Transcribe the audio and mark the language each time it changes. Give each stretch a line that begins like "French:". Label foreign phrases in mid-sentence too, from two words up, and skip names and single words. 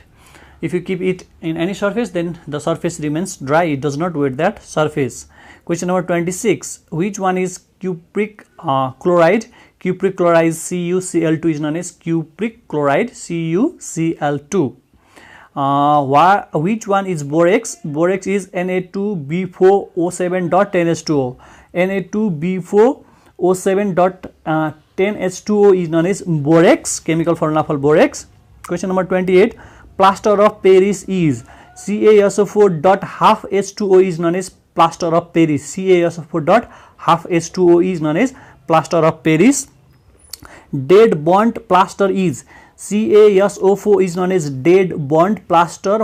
English: If you keep it in any surface, then the surface remains dry. It does not wet that surface. Question number 26, which one is cupric chloride? Cupric chloride CuCl2 is known as cupric chloride CuCl2. Which one is borax? Borax is Na2B4O7.10H2O. Na2B4O7.10H2O is known as borax, chemical formula for borax. Question number 28, plaster of Paris is CaSO4.12H2O is known as plaster of Paris. CaSO4.12H2O is known as plaster of Paris. Dead bond plaster is CaSO4 is known as dead bond plaster.